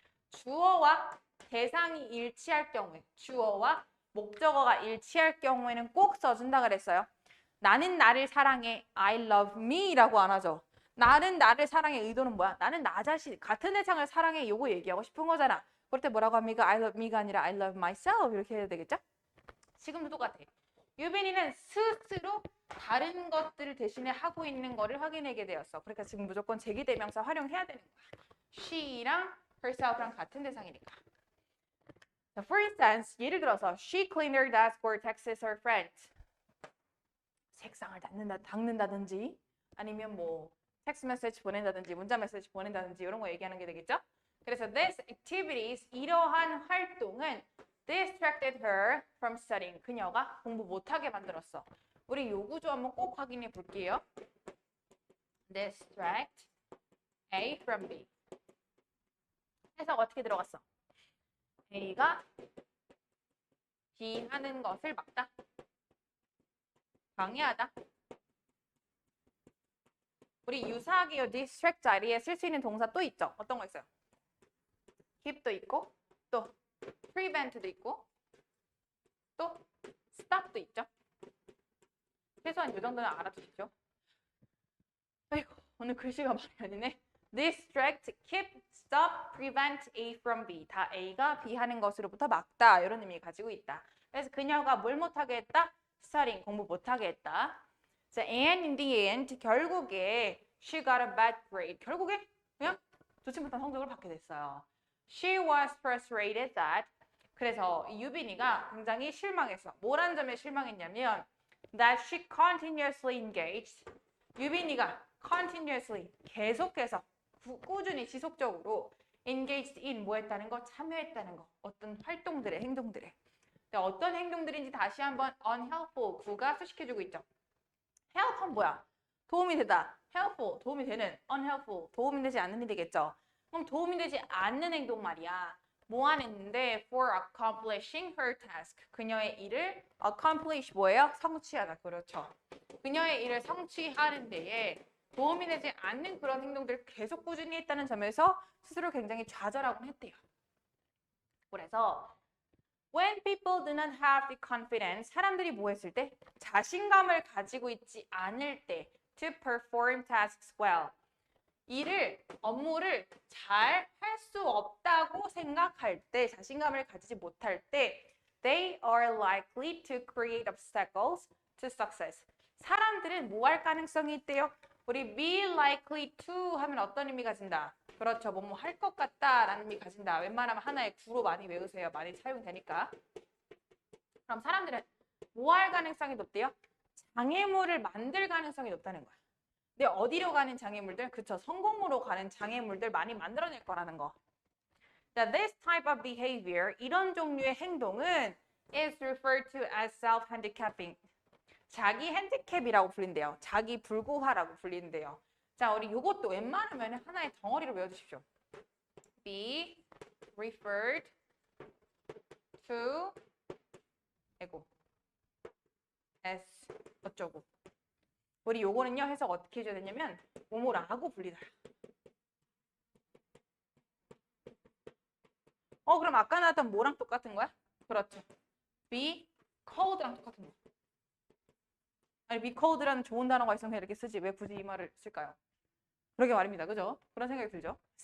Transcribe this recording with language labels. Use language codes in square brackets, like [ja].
[ko] 주어와 대상이 일치할 경우에, 주어와 목적어가 일치할 경우에는 꼭 써준다 그랬어요. 나는 나를 사랑해, [en] I love me [ko] 라고 안 하죠. 나는 나를 사랑해 의도는 뭐야? 나는 나 자신, 같은 대상을 사랑해 요거 얘기하고 싶은 거잖아. 그럴 때 뭐라고 합니까? [en] I love me [ko] 가 아니라 [en] I love myself [ko] 이렇게 해야 되겠죠? 지금도 똑같아. 유빈이는 스스로 다른 것들을 대신에 하고 있는 거를 확인하게 되었어. 그러니까 지금 무조건 제기대명사 활용해야 되는 거야. she랑 herself랑 같은 대상이니까. [en] For instance, [ko] 예를 들어서 [en] she cleaned her desk or texted her friend. [ko] 책상을 닦는다든지 아니면 뭐 텍스트 메시지 보낸다든지 문자 메시지 보낸다든지 이런 거 얘기하는 게 되겠죠? 그래서 [en] this activities [ko] 이러한 활동은 [en] distracted her from studying. [ko] 그녀가 공부 못하게 만들었어. 우리 요 구조 한번 꼭 확인해 볼게요. distract A from B. 해석 어떻게 들어갔어? A가 B 하는 것을 막다. 방해하다. 우리 유사하게 이 distract 자리에 쓸 수 있는 동사 또 있죠? 어떤 거 있어요? keep도 있고 또 prevent도 있고 또 stop도 있죠? 최소한 이 정도는 알아두시죠. 아이고 오늘 글씨가 많이 아니네. [en] distract, keep, stop, prevent A from B. [ko] 다 A가 B 하는 것으로부터 막다. 이런 의미 가지고 있다. 그래서 그녀가 뭘 못하게 했다? studying, 공부 못하게 했다. [en] 자, and in the end, [ko] 결국에 [en] she got a bad grade. [ko] 결국에 그냥 좋지 못한 성적을 받게 됐어요. [en] She was frustrated that. [ko] 그래서 유빈이가 굉장히 실망했어. 뭐란 점에 실망했냐면 [en] that she continuously engaged. [ko] 유빈이가 continuously 계속해서 꾸준히 지속적으로 engaged in 뭐 했다는 거? 참여했다는 거. 어떤 활동들의 행동들에. 어떤 행동들인지 다시 한번 unhelpful 구가 수식해주고 있죠. help은 뭐야? 도움이 되다. helpful 도움이 되는. unhelpful 도움이 되지 않는 일이 되겠죠. 그럼 도움이 되지 않는 행동 말이야. 뭐 하는데 [en] for accomplishing her task. [ko] 그녀의 일을 accomplish 뭐예요? 성취하다. 그렇죠. 그녀의 일을 성취하는 데에 도움이 되지 않는 그런 행동들을 계속 꾸준히 했다는 점에서 스스로 굉장히 좌절하곤 했대요. [en] 그래서 when people do not have the confidence, [ko] 사람들이 뭐 했을 때? 자신감을 가지고 있지 않을 때 [en] to perform tasks well. [ko] 업무를 잘 할 수 없다고 생각할 때, 자신감을 가지지 못할 때 [en] they are likely to create obstacles to success. [ko] 사람들은 뭐 할 가능성이 있대요? 우리 be likely to 하면 어떤 의미 가진다? 그렇죠. 뭐뭐 할 것 같다라는 의미 가진다. 웬만하면 하나의 구로 많이 외우세요. 많이 사용되니까. 그럼 사람들은 뭐 할 가능성이 높대요? 장애물을 만들 가능성이 높다는 거야. 근데 어디로 가는 장애물들? 그쵸. 성공으로 가는 장애물들 많이 만들어낼 거라는 거. [en] This type of behavior, [ko] 이런 종류의 행동은 [en] is referred to as self-handicapping. [ko] 자기 핸디캡이라고 불린대요. 자기 불구화라고 불리는데요. 자, 우리 요것도 웬만하면 하나의 덩어리로 외워주십시오. [en] be referred to as 어쩌고. [ko] 우리 요거는요 해석 어떻게 해줘야 되냐면 뭐뭐라고 불리다. 그럼 아까 나왔던 뭐랑 똑같은 거야? 그렇죠. be colled랑 똑같은 거. 아니 be colled라는 좋은 단어가 있으면 이렇게 쓰지 왜 굳이 이 말을 쓸까요? 그러게 말입니다. 그죠? 그런 생각이 들죠?